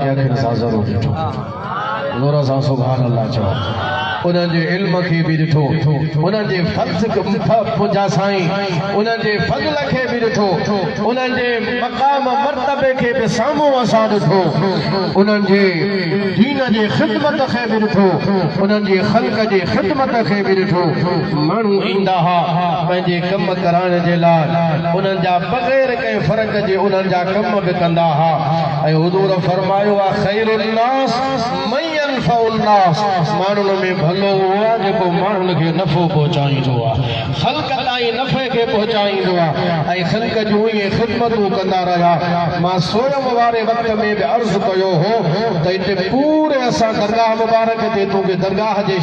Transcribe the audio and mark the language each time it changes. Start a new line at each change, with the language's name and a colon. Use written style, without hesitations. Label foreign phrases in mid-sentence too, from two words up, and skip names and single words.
Sindhi: खे अखियुनि सां ज़रूरु ॾिठो ज़ोर सां
Arabic: سبحان الله
Sindhi: चओ उन्हनि जे इल्म खे बि ॾिठो उन्हनि जे फज़्ल साईं उन्हनि जे फज़्ल खे बि ॾिठो उन्हनि जे मक़ाम मर्तबे खे बि साम्हूं असां ॾिठो उन्हनि जे दीन जे ख़िदमत खे बि ॾिठो उन्हनि जे ख़ल्क़ जे ख़िदमत खे बि ॾिठो माण्हू ईंदा हुआ पंहिंजे कम कराइण जे लाइ उन्हनि जा बग़ैर कंहिं फ़र्क़ जे उन्हनि जा कम बि कंदा हुआ ऐं हुज़ूर फरमायो आहे
Arabic: خير الناس من ينفع الناس
Sindhi: माण्हुनि में भलो हुआ जेको माण्हुनि खे नफ़ो पहुचाईंदो आहे ख़ल्क़ ताईं नफ़े खे पहुचाईंदो आहे ऐं ख़ल्क़ जूं इहे ख़िदमतूं कंदा रहिया मां सोयम वारे वक़्त में बि अर्ज़ु कयो हो त हिते पूरे असां दरगाह मुबारक ते तोखे दरगाह जे